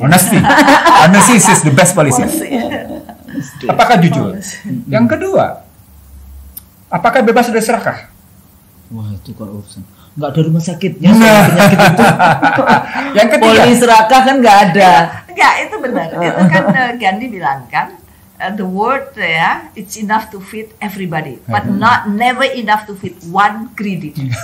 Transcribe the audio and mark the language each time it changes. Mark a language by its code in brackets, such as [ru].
[en] Honesty is the best policy. [id] Apakah jujur? Yang kedua, apakah bebas dari serakah? Wah, itu kalau urusan nggak ada rumah sakitnya, penyakit itu. Yang ketiga, polis serakah kan nggak ada. Enggak, itu benar. Itu kan Gandhi bilang kan, [en] the world it's enough to feed everybody, but never enough to feed one greedy.